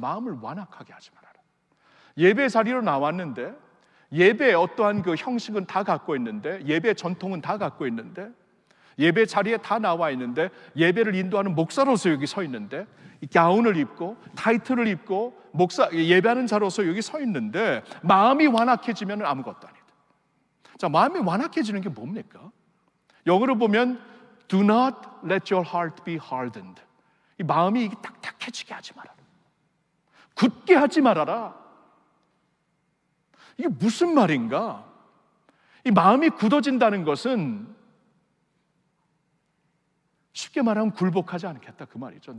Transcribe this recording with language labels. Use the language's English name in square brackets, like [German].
[Korean] 마음을 완악하게 하지 말아라. 예배 자리로 나왔는데 예배의 어떠한 그 형식은 다 갖고 있는데, 예배 전통은 다 갖고 있는데, 예배 자리에 다 나와 있는데, 예배를 인도하는 목사로서 여기 서 있는데, 이 가운을 입고 타이틀을 입고 목사 예배하는 자로서 여기 서 있는데 마음이 완악해지면 아무것도 아니다. 자, 마음이 완악해지는 게 뭡니까? 영어로 보면 [English] Do not let your heart be hardened. [Korean] 이 마음이 딱딱해지게 하지 말아라. 굳게 하지 말아라. 이게 무슨 말인가? 이 마음이 굳어진다는 것은 쉽게 말하면 굴복하지 않겠다, 그 말이죠.